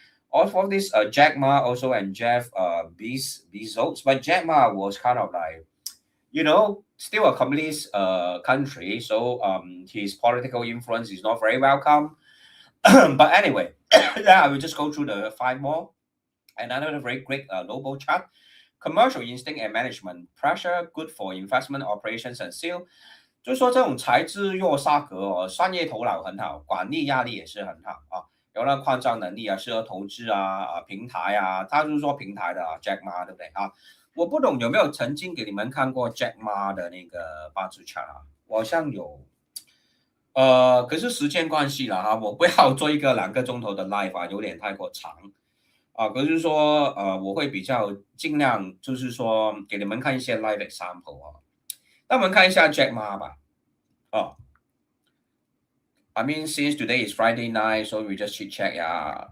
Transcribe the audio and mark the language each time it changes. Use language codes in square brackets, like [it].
[en] Also of this Jack Ma also and Jeff Bezos, but Jack Ma was kind of like, still a communist country, so his political influence is not very welcome. But anyway, yeah, I will just go through the 5 more. Another very great noble chart. Commercial instinct and management pressure, good for investment operations and sale. [zh] 就是说这种才智弱煞格哦，商业头脑很好，管理压力也是很好啊，有那扩张能力啊，适合投资平台啊，他就是说平台的Jack Ma 对不对啊？我不懂有没有曾经给你们看过 Jack Ma 的那个八字 chart 啊？我好像有，可是时间关系了哈，我不要做一个2个钟头的 live 啊，有点太过长啊。可是说我会比较尽量就是说给你们看一些 live example 啊。那我们看一下 Jack Ma 吧。 [en] I mean, since today is Friday night, so we just chit chat. Yeah.